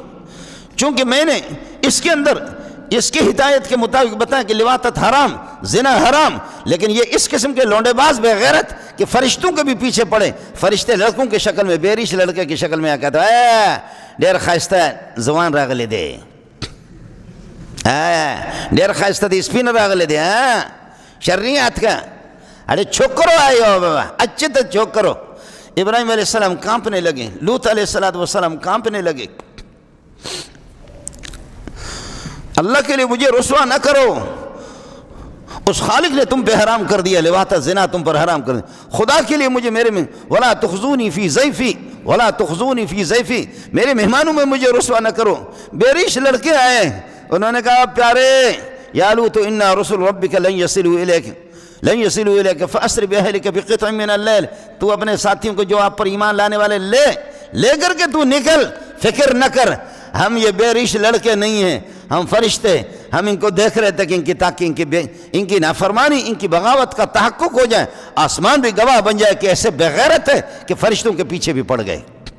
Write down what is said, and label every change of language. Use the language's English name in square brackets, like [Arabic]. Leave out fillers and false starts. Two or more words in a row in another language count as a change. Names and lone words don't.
[Urdu] چونکہ میں نے اس کے اندر اس کی ہدایت کے مطابق بتایا کہ لواطت حرام، زنا حرام، لیکن یہ اس قسم کے لونڈے باز بے غیرت کہ فرشتوں کے بھی پیچھے پڑے، فرشتے لڑکوں کی شکل میں، بیریش لڑکے کی شکل میں آ کہتا ہے [Pashto] اے ڈیر خائستہ زبان راغلے دے، ډېر ښایسته دی سپین راغلی دی [Urdu] شریعت کا ارے چھوکرو آئے ہو بابا اچھے تو چھوکرو ابراہیم علیہ السلام کانپنے لگے لوط علیہ السلام کانپنے لگے اللہ کے لیے مجھے رسوا نہ کرو اس خالق نے تم پہ حرام کر دیا لواط زنا تم پر حرام کر دیا خدا کے لیے مجھے میرے میں [Arabic] ولا تخزونی فی ضیفی ولا تخزونی فی ضیفی [Urdu] میرے مہمانوں میں مجھے رسوا نہ کرو بیریش لڑکے آئے انہوں نے کہا پیارے یا لوط [Arabic] انا رسل ربک لن یصلوا الیک فاسر باہلک بقطع من اللیل [Urdu] تو اپنے ساتھیوں کو جو آپ پر ایمان لانے والے لے کر کے تو نکل فکر نہ کر ہم یہ بے ریش لڑکے نہیں ہیں ہم فرشتے ہم ان کو دیکھ رہے تھے کہ ان کی نافرمانی ان کی بغاوت کا تحقق ہو جائے آسمان بھی گواہ بن جائے کہ ایسے بغیرت ہے کہ فرشتوں کے پیچھے بھی پڑ گئے